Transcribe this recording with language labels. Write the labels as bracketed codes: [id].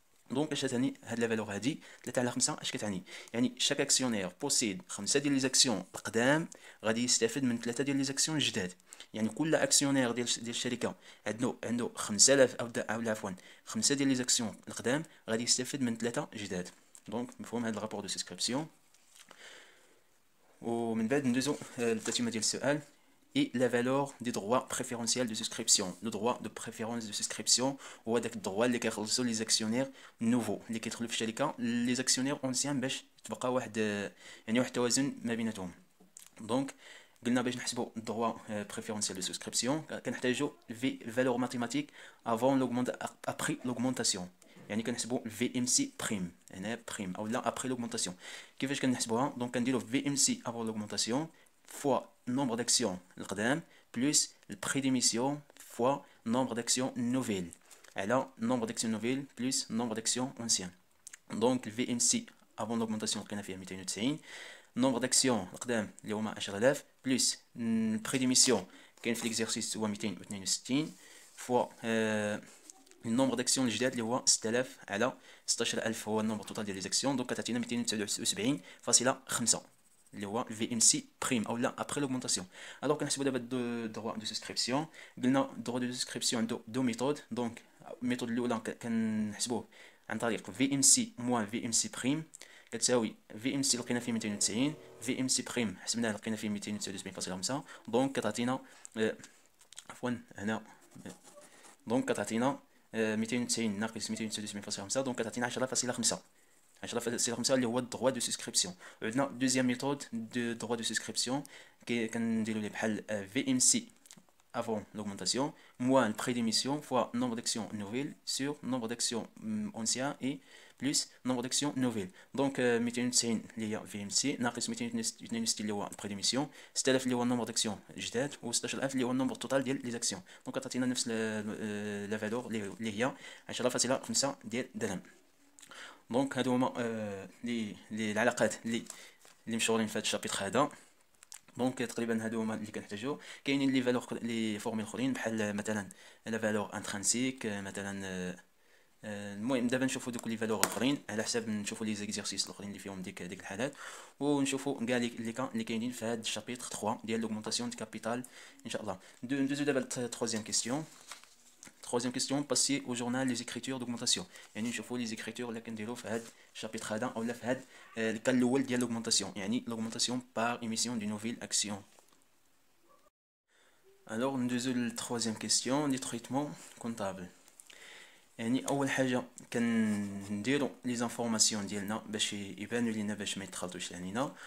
[ar] دونك اش تعني هاد لا فالور هادي 3 على 5؟ اش كتعني؟ يعني شاك اكسيونير بوسيد 5 ديال لي زاكسيون القدام غادي يستافد من 3 ديال لي زاكسيون الجداد. يعني كل اكسيونير ديال الشركه عنده 5000 او عفوا 5 ديال لي زاكسيون القدام غادي يستافد من 3 جداد. دونك مفهوم هاد الرابور دو سبسكريبسيون. ومن بعد ندوزو للتتمه ديال السؤال. [fr] Et la valeur des droits préférentiels de souscription. [ar] Le droit de préférence de souscription هو داك الدروا اللي كيخلصوا لي زاكسيونير نوفو اللي كيدخلوا في الشركه لي زاكسيونير اونسيان باش تبقى واحد يعني واحد التوازن ما بيناتهم. دونك قلنا باش نحسبوا الدروا بريفيرونسيال دو سوسكريبسيون كنحتاجوا في فالور ماتيماتيك افون ابري لوغمونطاسيون، يعني كنحسبوا في ام سي بريم هنا بريم او لا ابري لوغمونطاسيون. كيفاش كنحسبوها؟ دونك كنديروا في ام سي افون لوغمونطاسيون [fr] fois nombre d'actions [ar] القدام [fr] plus le prix d'émission fois nombre d'actions nouvelles. Alors nombre d'actions nouvelles plus nombre d'actions anciennes. Donc le VMC avant l'augmentation [ar] لقينا فيها [fr] 290. nombre d'actions [ar] القدام اللي هما 10000 [fr] plus le prix d'émission [ar] كاين في l'exercice هو 262 fois النومبر داكسيون الجداد اللي هو 6000 على 16000 هو النومبر توتال ديال لي زاكسيون. دونك كتعطينا 279.5 اللي هو في ام سي بريم او لا ابري لوغمونطاسيون. الوغ كنحسبوا دابا الدروا دو سوسكريبسيون. قلنا الدروا دو سوسكريبسيون عنده دو ميثود. دونك الميثود الاولى كنحسبوه عن طريق في ام سي موان في ام سي بريم كتساوي في ام سي لقينا فيه 290 في ام سي بريم حسبناه لقينا فيه 279.5. دونك كتعطينا عفوا هنا دونك كتعطينا 290 ناقص 279.5 دونك كتعطينا 10.5 10.5 اللي هو الدروا دو سوسكريبسيون. عندنا دوزيام ميثود دو دروا دو سوسكريبسيون كنديرو ليه بحال في ام سي [fr] avant l'augmentation moins le prix d'émission fois nombre d'actions nouvelles sur nombre d'actions anciens et plus nombre d'actions nouvelles. [ar] Donc 290 اللي هي في ام سي ناقص 262 اللي هو البري ديميسيون 6000 اللي هو النومبر داكسيون جداد و 16000 اللي هو النومبر توتال ديال لي زاكسيون. دونك كتعطينا نفس لا فالور اللي هي 10.5 ديال درهم. دونك هادو هما لي العلاقات اللي مشهورين في هذا الشابيتر هذا. دونك تقريبا هادو هما اللي كنحتاجو. كاينين لي فالور لي فورميل اخرين بحال مثلا لا فالور انترانسيك مثلا. المهم دابا نشوفوا دوك لي فالور اخرين على حساب نشوفوا لي زيكزيرسيس الاخرين اللي فيهم ديك الحالات ونشوفوا كاع اللي كاينين في هذا الشابيتر 3 ديال لوغمونطاسيون دو كابيتال ان شاء الله. ندوزو دابا للتروزيام كيسيون. [fr] Troisième question, passer au journal les écritures d'augmentation. [ar] يعني نشوفوا لي زيكريتور اللي كنديروا في هذا الشابيتر هذا اولا في هذا الكال الاول ديال l'augmentation يعني [fr] l'augmentation par émission d'une nouvelle action. [ar] Alors ندوزو للتروزيام كيسيون لي تريتمون كونطابل. يعني اول حاجه كنديروا لي زانفورماسيون ديالنا باش يبانوا لينا باش ما يتخلطوش علينا.